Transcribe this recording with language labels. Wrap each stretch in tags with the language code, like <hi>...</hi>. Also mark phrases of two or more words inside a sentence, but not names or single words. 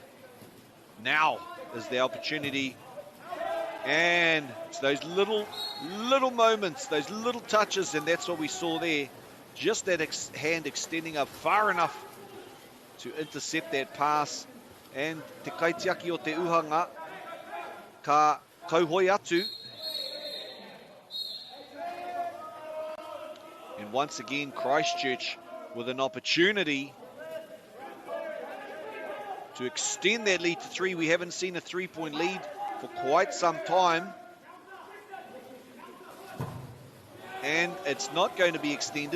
<en>Now is the opportunity. And it's those little moments, those little touches, and that's what we saw there. Just that hand extending up far enough to intercept that pass.</en> <mi>And te kaitiaki o te uhanga ka kauhoi atu.</mi> <en>And once again, Christchurch with an opportunity to extend that lead to 3. We haven't seen a 3-point lead for quite some time. And it's not going to be extended.</en>